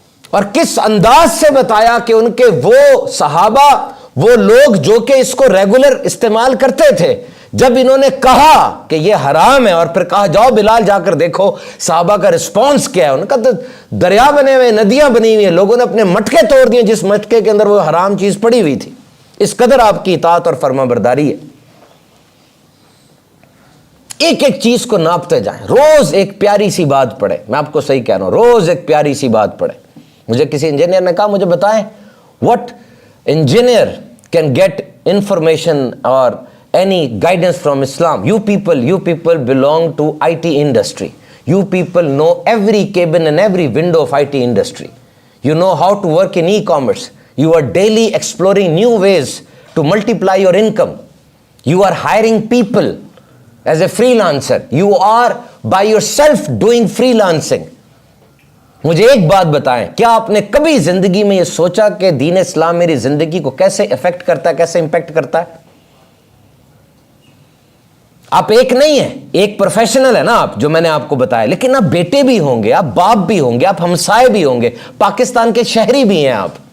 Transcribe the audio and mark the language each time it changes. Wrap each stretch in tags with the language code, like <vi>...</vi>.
<ur>اور کس انداز سے بتایا کہ ان کے وہ صحابہ, وہ لوگ جو کہ اس کو ریگولر استعمال کرتے تھے, جب انہوں نے کہا کہ یہ حرام ہے اور پھر کہا جاؤ بلال جا کر دیکھو, صحابہ کا رسپانس کیا ہے. ان کا تو دریا بنے ہوئے, ندیاں بنی ہوئی ہیں, لوگوں نے اپنے مٹکے توڑ دیے جس مٹکے کے اندر وہ حرام چیز پڑی ہوئی تھی. اس قدر آپ کی اطاعت اور فرما برداری ہے. ایک ایک چیز کو ناپتے جائیں, روز ایک پیاری سی بات پڑھیں. میں آپ کو صحیح کہہ رہا ہوں, روز ایک پیاری سی بات پڑھیں. مجھے کسی انجینئر نے کہا مجھے بتائیں</ur> <en>what engineer can get information or any guidance from Islam. You people belong to IT industry. You people know every cabin and every window of IT industry. You know how to work in e-commerce. You are daily exploring new ways to multiply your income. You are hiring people as a freelancer. You are by yourself doing freelancing.</en> <ur>مجھے ایک بات بتائیں, کیا آپ نے کبھی زندگی میں یہ سوچا کہ دین اسلام میری زندگی کو کیسے افیکٹ کرتا ہے, کیسے امپیکٹ کرتا ہے؟ آپ ایک نہیں ہیں, ایک پروفیشنل ہے نا آپ, جو میں نے آپ کو بتایا, لیکن آپ بیٹے بھی ہوں گے, آپ باپ بھی ہوں گے, آپ ہمسائے بھی ہوں گے, پاکستان کے شہری بھی ہیں آپ.</ur>